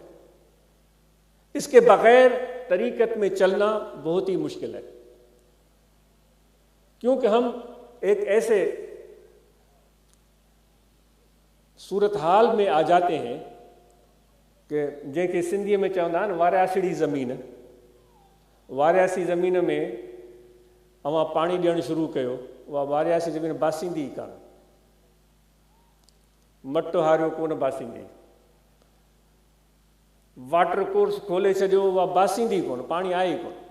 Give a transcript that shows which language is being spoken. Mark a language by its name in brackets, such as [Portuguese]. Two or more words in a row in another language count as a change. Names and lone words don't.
[Urdu] اس کے بغیر طریقت میں چلنا بہت ہی مشکل ہے، کیونکہ ہم ایک ایسے صورتحال میں آ جاتے ہیں کہ جن کے سندھی میں [Sindhi] چوندا آहिनि वारियासिड़ी ज़मीन. वारियासी ज़मीन में अवां पाणी ॾियणु शुरू कयो, उहा वारियासी ज़मीन बासींदी ई कान, मटो हारियो कोन बासींदी. वाटर कोर्स खोले छॾियो, उहा बासींदी कोन, पाणी आहे ई कोन.